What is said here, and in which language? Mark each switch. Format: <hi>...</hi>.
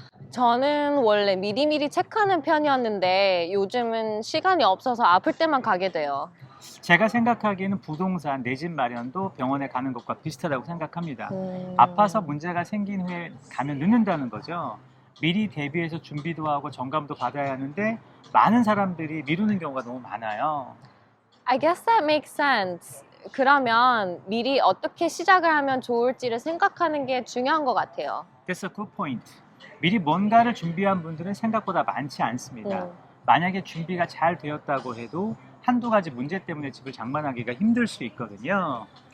<ko>저는 원래 미리미리 체크하는 편이었는데 요즘은 시간이 없어서 아플 때만 가게 돼요. 제가 생각하기에는 부동산, 내 집 마련도 병원에 가는 것과 비슷하다고 생각합니다. 아파서 문제가 생긴 후에 가면 늦는다는 거죠. 미리 대비해서 준비도 하고 점검도 받아야 하는데 많은 사람들이 미루는 경우가 너무 많아요.</ko> <en>I guess that makes sense.</en> <ko>그러면 미리 어떻게 시작을 하면 좋을지를 생각하는 게 중요한 것 같아요.</ko> <en>That's a good point.</en> <ko>미리 뭔가를 준비한 분들은 생각보다 많지 않습니다. 만약에 준비가 잘 되었다고 해도 한두 가지 문제 때문에 집을 장만하기가 힘들 수 있거든요.</ko>